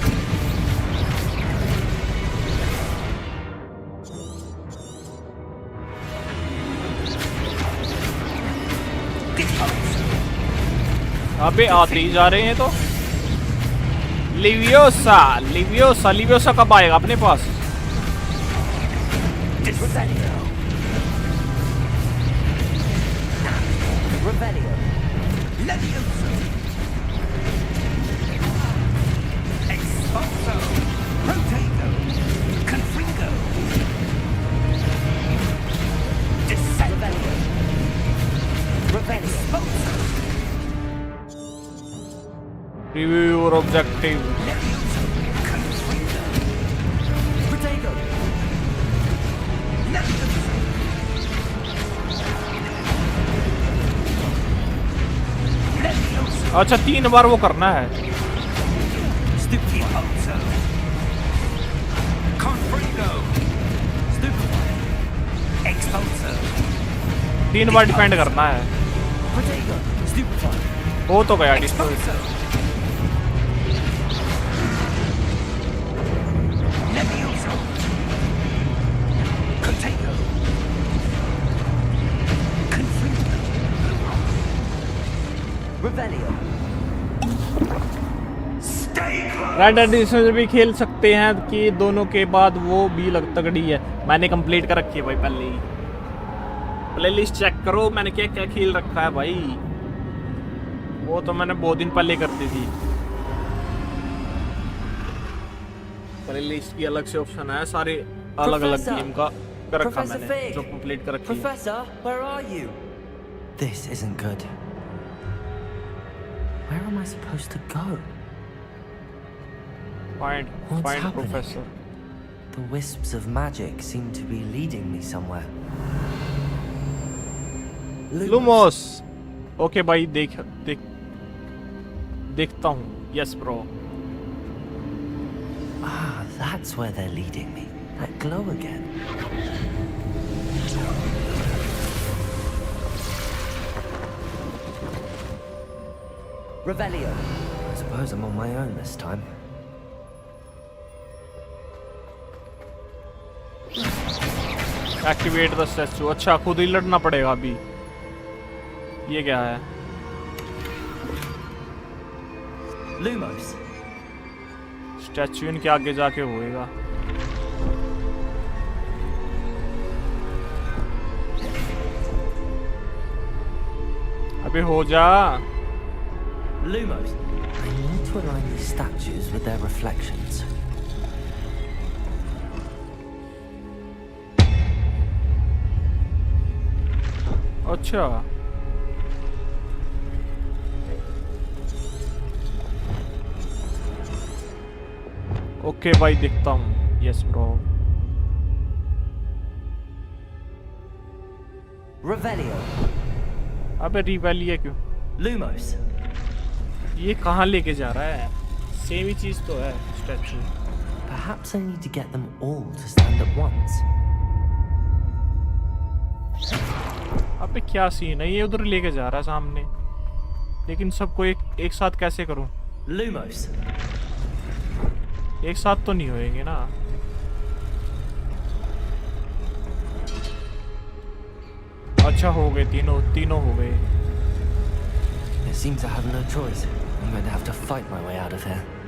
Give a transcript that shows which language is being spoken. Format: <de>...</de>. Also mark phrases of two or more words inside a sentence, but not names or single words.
<hi>अबे आते ही जा रहे हैं तो। लिवियोसा, लिवियोसा, लिवियोसा कब आएगा अपने पास?</hi> <en>Revelio. Leviosa. Expulsor. Protego. Confringo. Descendo. Revelio. Expulsor. Review your objective. Leviosa. Confringo. Protego. Leviosa.</en> <hi>अच्छा 3 बार वो करना है।</hi> <en>Stupefy. Confringo. Stupefy. Expulsor.</en> <hi>3 बार डिफेंड करना है।</hi> <en>Protego. Stupefy.</en> <hi>हो तो गया डिस्ट्रॉय।</hi> <en>Leviosa. Protego. Confringo. Revelio.</en> <hi>रेड एडिशन भी खेल सकते हैं कि दोनों के बाद वो भी तगड़ी है। मैंने कंप्लीट कर रखी है भाई पहले ही।</hi> <en>playlist check</en> <hi>करो मैंने क्या क्या खेल रखा है भाई, वो तो मैंने बहुत दिन पहले कर दी थी। प्लेलिस्ट की अलग से ऑप्शन है, सारे अलग अलग गेम का कर रखा मैंने जो कंप्लीट कर रखी है।</hi> <en>Professor, where are you? This isn't good. Where am I supposed to go? Find What's happening? Professor. The wisps of magic seem to be leading me somewhere.</en> <hi>लुमोस। ओके भाई देखता हूँ।</hi> <en>yes bro. Ah, that's where they're leading me. That glow again. Revelio. I suppose I'm on my own this time. activate the statue.</en> <hi>अच्छा खुद ही लड़ना पड़ेगा अभी। ये क्या है?</hi> <en>Lumos.</en> <hi>स्टैचू इनके आगे जाके होएगा। अबे हो जा।</hi> <en>Lumos. I need to align these statues with their reflections.</en> <hi>अच्छा ओके भाई देखता हूँ।</hi> <en>yes bro. Revelio.</en> <hi>अबे रिवेलिया क्यों?</hi> <en>Lumos.</en> <hi>ये कहाँ लेके जा रहा है? सेम ही चीज तो है स्टैचू।</hi> <en>Perhaps I need to get them all to stand at once.</en> <hi>अबे क्या सीन है? ये उधर लेके जा रहा है सामने, लेकिन सबको एक साथ कैसे करूं?</hi> <en>Lumos.</en> <hi>एक साथ तो नहीं होएंगे ना। अच्छा हो गए, तीनों हो गए।</hi> <en>It seems I have no choice. I'm going to have to fight my way out of here.</en>